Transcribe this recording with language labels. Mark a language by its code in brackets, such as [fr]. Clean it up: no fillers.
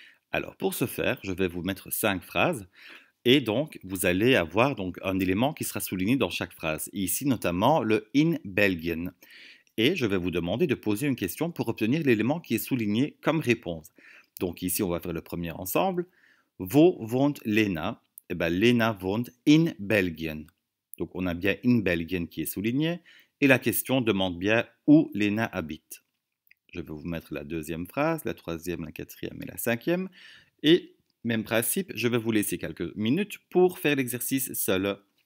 [fr] Alors pour ce faire, je vais vous mettre 5 phrases et donc vous allez avoir donc un élément qui sera souligné dans chaque phrase. Ici notamment le in Belgien. Et je vais vous demander de poser une question pour obtenir l'élément qui est souligné comme réponse. Donc ici on va faire le premier ensemble. [de] Wo wohnt Lena? [fr] Eh bien [de] Lena wohnt in Belgien. [fr] Donc on a bien in Belgien qui est souligné et la question demande bien où Lena habite. Je vais vous mettre la deuxième phrase, la troisième, la quatrième et la cinquième. Et même principe, je vais vous laisser quelques minutes pour faire l'exercice seul.